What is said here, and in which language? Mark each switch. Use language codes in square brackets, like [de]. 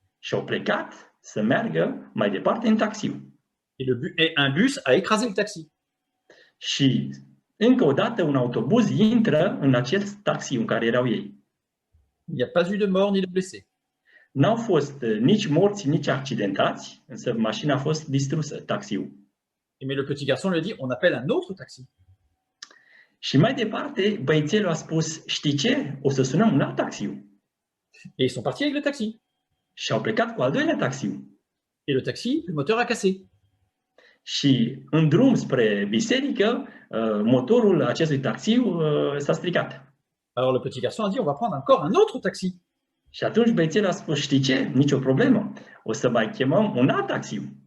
[ro] și au plecat să meargă mai departe în taxiu. [fr] Et un bus a écrasé le taxi. [ro] Și încă o dată un autobuz intră în acel taxiu în care erau ei. [fr] Il n'y a pas eu de mort ni de blessés. [ro] N-au fost nici morți, nici accidentați, însă mașina a fost distrusă, taxiul. [fr] Mais le petit garçon lui a dit, on appelle un autre taxi. [ro] Și mai departe, băiețelul a spus, știi ce? O să sunăm un alt taxiu. [fr] Et ils sont partis avec le taxi. [ro] Și au plecat cu al doilea taxiu. [fr] Et le taxi, le moteur a cassé. [ro] Și în drum spre biserică, motorul acestui taxiu s-a stricat. [fr] Alors le petit garçon a dit, on va prendre encore un autre taxi. [ro] Și atunci băiețelul a spus, știi ce? Nicio problemă. O să mai chemăm un alt taxiu.